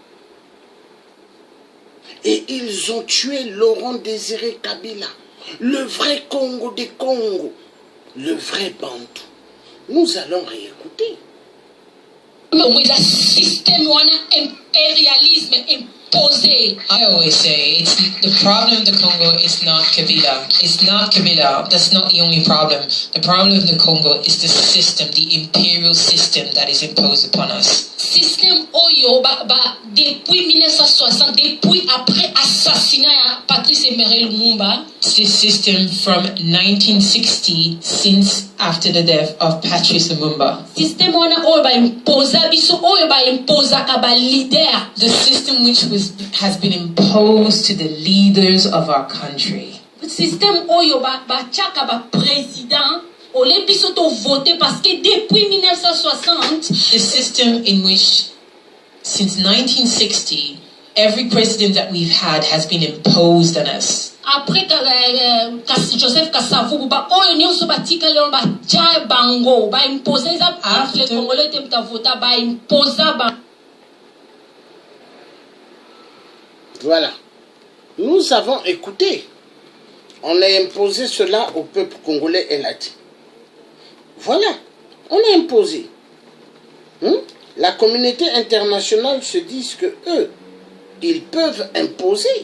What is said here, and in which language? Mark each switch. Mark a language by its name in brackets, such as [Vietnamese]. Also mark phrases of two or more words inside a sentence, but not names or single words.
[French] Et ils ont tué Laurent Désiré Kabila, le vrai Congo des Congos, le vrai Bantou. Nous allons réécouter. Mais le système impérialisme imposé. [English] I always say it's the problem of the Congo is not Kabila. It's not Kabila. That's not the only problem. The problem of the Congo is the system, the imperial system that is imposed upon us. [Lingala] Système oyo depuis 1960, [French] depuis après assassinat [Lingala] Patrice Emery Lumumba. [English] This system from 1960, since after the death of Patrice Lumumba. [Lingala] Système wana oyo imposa biso oyo imposa ka ba leader. [English] The system which has been imposed to the leaders of our country. [Lingala] Système oyo chaka ba président ole biso to voter [French] parce que depuis [Lingala] 1960 [English] the system in which since 1960 every president that we've had has been imposed on us. [Lingala] Après Joseph Kasavubu ba oyo nyonso batika leo ba ja bango ba imposer za [French] les Congolais [Lingala] temta vota ba imposer ba. [French] Voilà. Nous avons écouté. On a imposé cela au peuple congolais et l'a dit. Voilà. On a imposé. La communauté internationale se dit que eux, ils peuvent imposer.